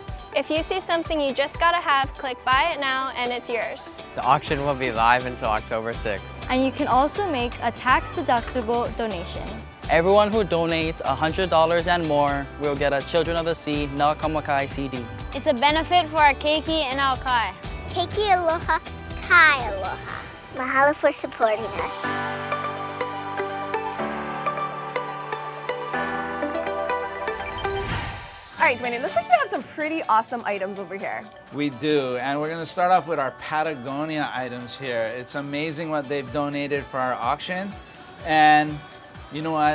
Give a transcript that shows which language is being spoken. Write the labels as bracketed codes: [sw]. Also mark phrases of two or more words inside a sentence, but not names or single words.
[en] If you see something you just gotta have, click buy it now and it's yours. The auction will be live until October 6th. And you can also make a tax-deductible donation. Everyone who donates $100 and more will get a Children of the Sea Nakamakai CD. It's a benefit for our keiki and our kai. [haw] Keiki aloha, kai aloha. Mahalo [en] for supporting us. All right, Dwayne, it looks like we have some pretty awesome items over here. We do, and we're gonna start off with our Patagonia items here. It's amazing what they've donated for our auction, and you know what?